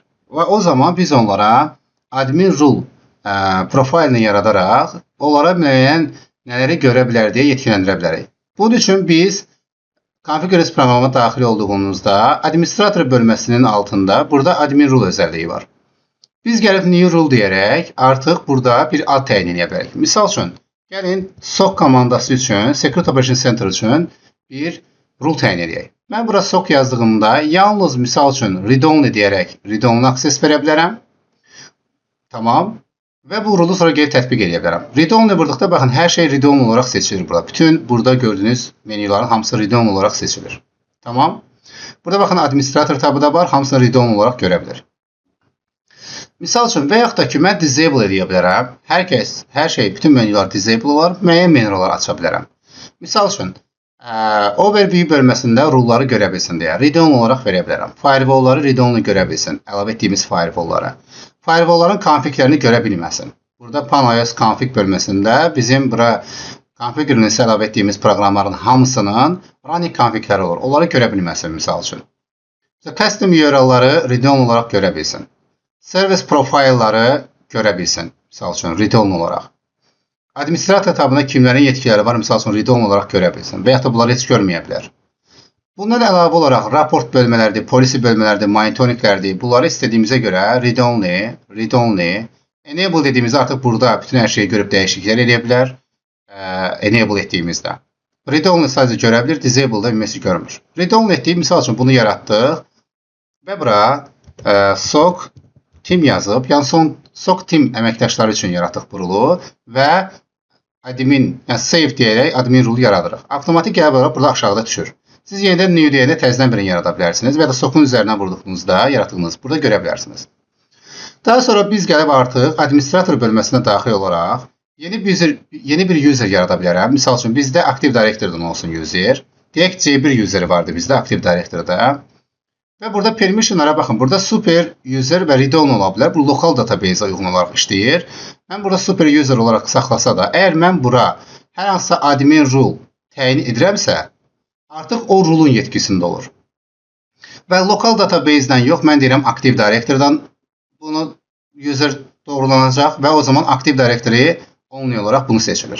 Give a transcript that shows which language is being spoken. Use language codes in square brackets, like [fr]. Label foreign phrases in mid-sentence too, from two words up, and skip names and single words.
[az] Və o zaman biz onlara [en] admin rule [az] profilini yaradaraq onlara müəyyən nələri görə bilər deyə yetkiləndirə bilərik. Bunun üçün biz Config.NET proqramına daxil olduğumuzda administrator bölməsinin altında burada [en] admin rule [az] özəlliyi var. Biz gəlib [en] new rule [az] deyərək artıq burada bir ad təyin edə bilərik. Misal üçün, gəlin SOC komandası üçün, Secret Operation Center üçün bir rule təyin edək. Mən bura SOC yazdığımda yalnız misal üçün read-only deyərək [en] read-only access [az] verə bilərəm. Tamam. Və bu rule sonra gəlib tətbiq edə bilərəm. Read-only buradaqda baxın, hər şey read-only olaraq seçilir burada. Bütün burada gördüyünüz menyuların hamısı read-only olaraq seçilir. Tamam. Burada baxın administrator tabı da var, hamısını read-only olaraq görə bilir. Misal üçün, və yaxud da ki, mən disable edə bilərəm. Hər şey, bütün menyular disable olar, müəyyən menyular aça bilərəm. Misal üçün, overview bölməsində rule'ları görə bilsin deyə read-only olaraq verə bilərəm. Firewall-ları read-only görə bilsin, əlavə etdiyimiz firewall-ları. Firewall-ların konfiglərini görə bilməsin. Burada PanOS config bölməsində bizim bura Config.NET əlavə etdiyimiz proqramların hamısının running konfigləri olur. Onları görə bilməsin, misal üçün. Custom URL-ları read-only olaraq görə bilsin. Service profilları görə bilsin, misal üçün read-only olaraq. Administrator tabında kimlərin yetkiləri var, misal üçün read-only olaraq görə bilsin və ya da bunları heç görməyə bilər. Bundan əlavə olaraq raport bölmələrdir, policy bölmələrdir, monitoringlərdir. Bunları istədiyimizə görə read-only, enable dediyimizdə artıq burada bütün hər şeyi görüb dəyişikliklər edə bilər, enable etdiyimizdə. Read-only sadəcə görə bilir, disable da ümumiyyətlə görmür. Read-only etdiyim, misal üçün bunu yaratdıq və bura SOC Team yazıb, yəni SOC Team əməkdaşları üçün yaratdıq bu rule və admin, yəni save deyərək [en] admin rule [az] yaradırıq. Avtomatik gəlib olaraq burada aşağıda düşür. Siz yenidən new deyəndə təzədən birini yarada bilərsiniz və ya da SOC-un üzərinə vurduğunuzda yaratdığınız burada görə bilərsiniz. Daha sonra biz gəlib artıq administrator bölməsinə daxil olaraq yeni bir user yarada bilərəm. Misal üçün bizdə Active Directory-dan olsun user. Deyək C1 useri vardı bizdə Active Directory-da. Və burada permissionlara baxın. Burada [en] super user [az] və read-only ola bilər. Bu lokal database-a uyğun olaraq işləyir. Mən burada [en] super user [az] olaraq saxlasa da, əgər mən bura hər hansısa [en] admin rule [az] təyin edirəmsə, artıq o rule-un yetkisində olur. Və lokal database-dən yox, mən deyirəm Active Directory-dan bunu user doğrulanacaq və o zaman Active Directory only olaraq bunu seçilir.